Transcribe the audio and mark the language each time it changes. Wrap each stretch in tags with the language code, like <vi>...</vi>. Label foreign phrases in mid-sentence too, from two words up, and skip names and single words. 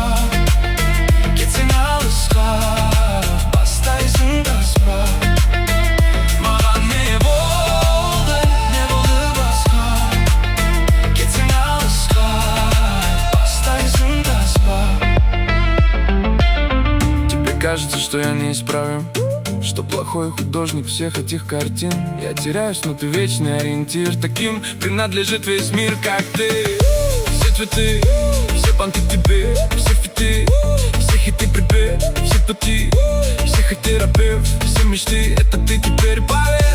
<kk>Кетсең алысқа, бастайсың таспа. Маған не болды басқа? Кетсең алысқа, бастайсың таспа.</kk> <ru>Тебе кажется, что я неисправим, что плохой художник всех этих картин. Я теряюсь, но ты вечный ориентир. Таким принадлежит весь мир, как ты. Все цветы, все понты тебе, все фиты, все хиты припев, все пути, всех их терапевт, все мечты, это ты теперь поверь.</ru>